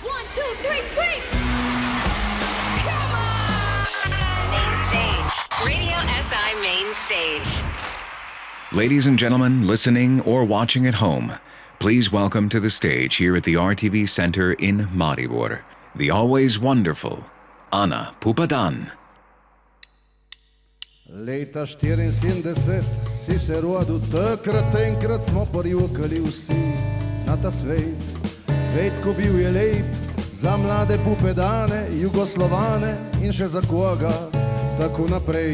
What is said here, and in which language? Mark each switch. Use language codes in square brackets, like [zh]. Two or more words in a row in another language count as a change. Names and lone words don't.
[en] 2, 3, scream! Come on! Main stage. Radio SI Main Stage. Ladies and gentlemen, listening or watching at home, please welcome to the stage here at the RTV Center in Maribor, the always wonderful Ana Pupadan. [sl] Leta 74 si se rodil, takrat enkrat smo porjukali vsi na ta svet. Svet, ko bil je lep, za mlade Pupedane, Jugoslovane in še za koga tako naprej.